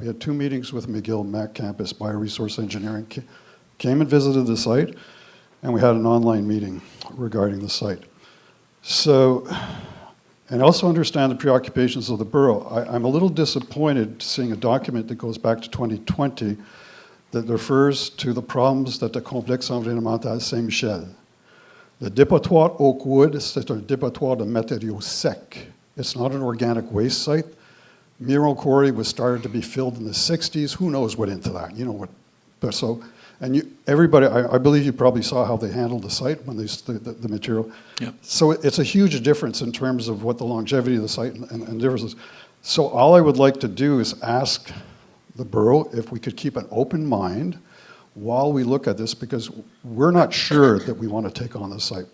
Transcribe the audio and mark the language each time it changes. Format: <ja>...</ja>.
<en>We had 2 meetings with McGill Mac campus. Bioresource Engineering came and visited the site, and we had an online meeting regarding the site. So, and also understand the preoccupations of the borough. I'm a little disappointed seeing a document that goes back to 2020 that refers to the problems that the complexe environnemental Saint-Michel.</en> <fr>Le dépotoir Oakwood, c'est un dépotoir de matériaux secs.</fr> <en>It's not an organic waste site. Mineral quarry was started to be filled in the 60s. Who knows what into that? You know what? But so, and everybody, I believe you probably saw how they handled the site when the material. Yep. So it's a huge difference in terms of what the longevity of the site and differences. So all I would like to do is ask the borough if we could keep an open mind while we look at this, because we're not sure that we want to take on the site.</en>